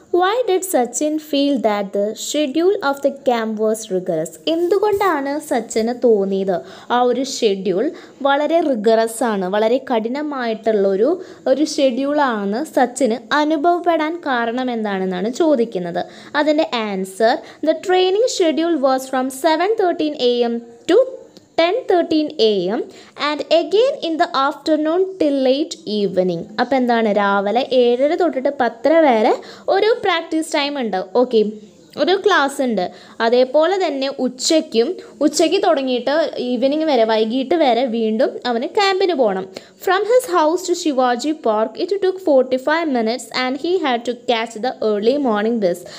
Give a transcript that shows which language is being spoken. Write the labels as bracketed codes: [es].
[en] Why did Sachin feel that the schedule of the camp was rigorous? [ml] എന്തുകൊണ്ടാണ് സച്ചിന് തോന്നിയത് ആ ഒരു ഷെഡ്യൂൾ വളരെ റിഗറസ് ആണ്, വളരെ കഠിനമായിട്ടുള്ളൊരു ഷെഡ്യൂളാണെന്ന് സച്ചിന് അനുഭവപ്പെടാൻ കാരണം എന്താണെന്നാണ് ചോദിക്കുന്നത്. അതിൻ്റെ answer: [en] The training schedule was from 7:13 AM to 10:13 AM and again in the afternoon till late evening. [ml] അപ്പോൾ രാവിലെ 7:30 തൊട്ടിട്ട് 10:00 വരെ ഒരു പ്രാക്ടീസ് ടൈം ഉണ്ട്. ഓക്കെ, ഒരു ക്ലാസ് ഉണ്ട്. അതേപോലെ തന്നെ ഉച്ചയ്ക്ക് തുടങ്ങിയിട്ട് ഈവനിങ് വരെ, വൈകിട്ട് വരെ വീണ്ടും അവന് ക്യാമ്പിന് പോകണം. [en] From his house to Shivaji park it took 45 minutes and he had to catch the early morning bus.